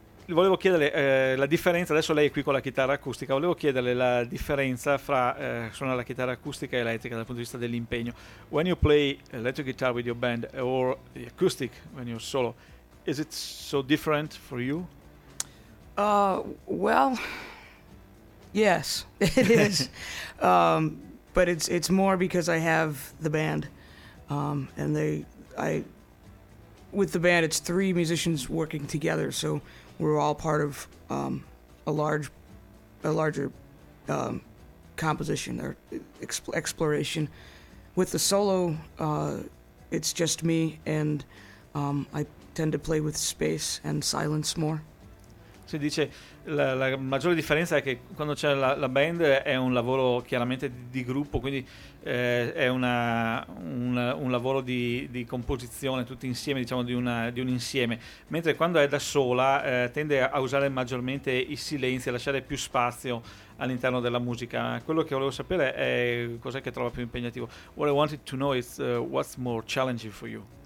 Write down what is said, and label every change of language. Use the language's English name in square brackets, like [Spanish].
[Italian] Volevo chiedere la differenza, adesso lei è qui con la chitarra acustica, volevo chiederle la differenza fra suonare la chitarra acustica e elettrica dal punto di vista dell'impegno. [English] When you play electric guitar with your band or the acoustic when you're solo, is it so different for you? Well, yes, it is. but it's more because I have the band with the band it's three musicians working together, so we're all part of a larger composition or exploration. With the solo, it's just me, and I tend to play with space and silence more. [Italian] Si dice la maggiore differenza è che quando c'è la band è un lavoro chiaramente di gruppo, quindi è un lavoro di composizione tutti insieme, diciamo di un insieme, mentre quando è da sola tende a usare maggiormente i silenzi, a lasciare più spazio all'interno della musica. Quello che volevo sapere è cos'è che trova più impegnativo. [English] What I wanted to know is what's more challenging for you?